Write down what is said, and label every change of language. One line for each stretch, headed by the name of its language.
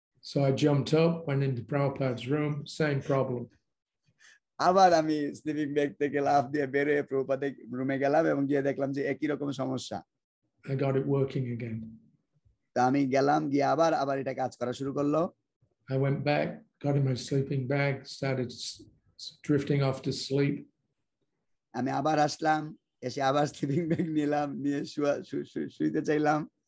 English: So I jumped up, went into Prabhupada's room, same problem.
Bangla: আবার আমি sleeping bag থেকে লাফ দিয়ে বের হয়ে প্রভুপাদের রুমে গেলাম এবং গিয়ে দেখলাম যে একই রকম সমস্যা।
English: I got it working again.
Bangla: তা আমি গেলাম, গিয়ে আবার এটা কাজ করা শুরু করলো।
English: I went back, got in my sleeping bag, started drifting off to sleep.
Bangla: আমি আবার আসলাম, এসে আবার স্লিপিং ব্যাগ নিলাম, নিয়ে শুইতে চাইলাম।